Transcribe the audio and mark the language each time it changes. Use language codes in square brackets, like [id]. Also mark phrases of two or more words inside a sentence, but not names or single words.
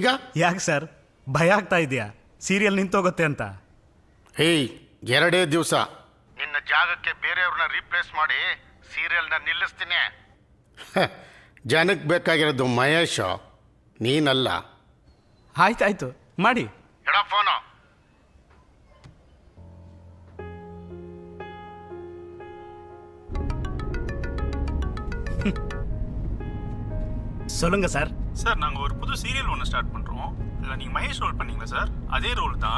[kn] ಯಾಕೆ ಸರ್ ಭಯ ಆಗ್ತಾ ಇದೆಯಾ ಸೀರಿಯಲ್ ನಿಂತೋಗುತ್ತೆ ಅಂತ? 2 ದಿವಸ ನಿನ್ನ ಜಾಗಕ್ಕೆ ಬೇರೆಯವ್ರನ್ನ ರೀಪ್ಲೇಸ್ ಮಾಡಿ ಸೀರಿಯಲ್ನ ನಿಲ್ಲಿಸ್ತೀನಿ. ಜನಕ್ಕೆ ಬೇಕಾಗಿರೋದು ಮಹೇಶ್, ನೀನಲ್ಲ. ಆಯ್ತಾಯ್ತು, ಮಾಡಿ. ಎಡ ಫೋನು. [ta] சொல்லுங்க சார். சார், நாங்கள் ஒரு புது சீரியல் ஒன்று ஸ்டார்ட் பண்ணுறோம். இதில் நீங்கள் மகேஷ் ரோல் பண்ணீங்களா சார்? அதே ரோல் தான்.